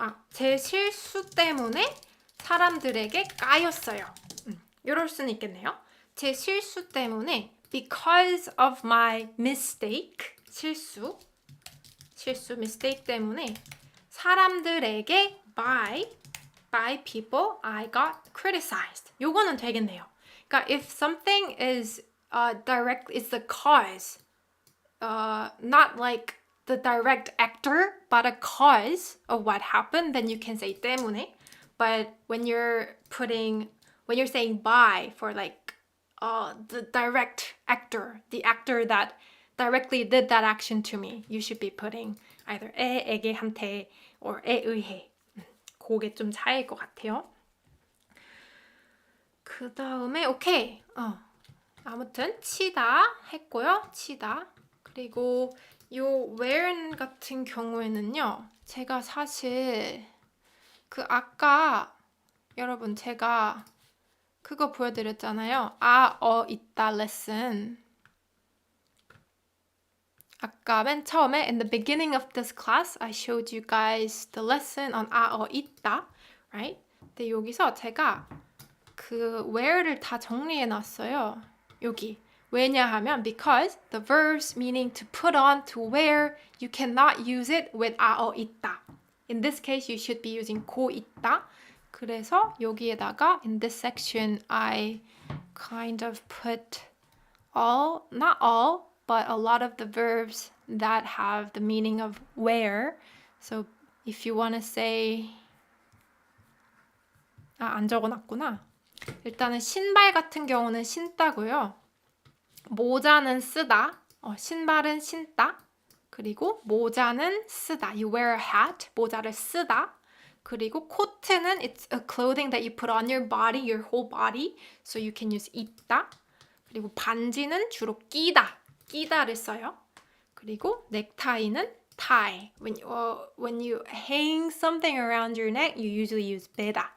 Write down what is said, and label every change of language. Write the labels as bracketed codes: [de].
[ko] 제 실수 때문에 사람들에게 까였어요. 이럴 수는 있겠네요. 제 실수 때문에 [en] because of my mistake, 실수 mistake [ko] 때문에 사람들에게 [en] by people I got criticized. [ko] 요거는 되겠네요. 그러니까 [en] if something is is the cause, not like the direct actor, but a cause of what happened, then you can say 때문에. But when you're saying by for like the direct actor, the actor that directly did that action to me, you should be putting either 에게, 한테, or 에 의해. [ko] 그게 좀 차이일 것 같아요. 그 다음에 오케이. 아무튼 치다 했고요. 치다. 그리고 요 wear 같은 경우에는요, 제가 사실 그 아까 여러분 제가 그거 보여드렸잖아요. 있다 레슨. 아까 맨 처음에 [en] in the beginning of this class I showed you guys the lesson on 있다, right? [ko] 근데 여기서 제가 그 where를 다 정리해 놨어요. 여기. 왜냐하면 [en] because the verbs meaning to put on, to wear, you cannot use it with 있다. In this case, you should be using 고 있다. [ko] 그래서 여기에다가 [en] in this section, I kind of put all, not all, but a lot of the verbs that have the meaning of wear. So if you want to say, [ko] 안 적어놨구나. 일단은 신발 같은 경우는 신다고요. 모자는 쓰다. 신발은 신다. 그리고 모자는 쓰다. [en] You wear a hat. [ko] 모자를 쓰다. 그리고 코트는 [en] it's a clothing that you put on your body, your whole body. So you can use 입다. [ko] 그리고 반지는 주로 끼다. 끼다를 써요. 그리고 넥타이는 tie. [en] When you hang something around your neck, you usually use 매다.